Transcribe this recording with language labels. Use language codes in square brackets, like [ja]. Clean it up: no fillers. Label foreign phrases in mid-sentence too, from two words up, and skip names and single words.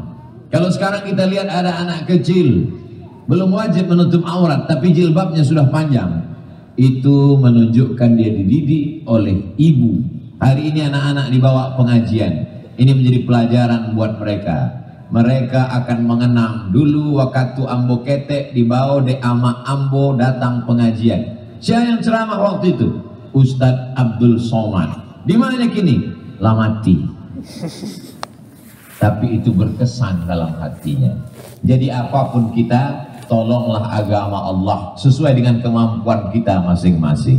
[id] Kalau sekarang kita lihat ada anak kecil belum wajib menutup aurat, tapi jilbabnya sudah panjang, itu menunjukkan dia dididik oleh ibu. Hari ini anak-anak dibawa pengajian, ini menjadi pelajaran buat mereka. Mereka akan mengenang dulu waktu [min] ambo ketek [id] dibawa de [min] ama ambo [id] datang pengajian. Siapa yang ceramah waktu itu? Ustadz Abdul Somad. Di mana kini? Lamati. Tapi itu berkesan dalam hatinya. Jadi apapun kita, tolonglah agama Allah sesuai dengan kemampuan kita masing-masing.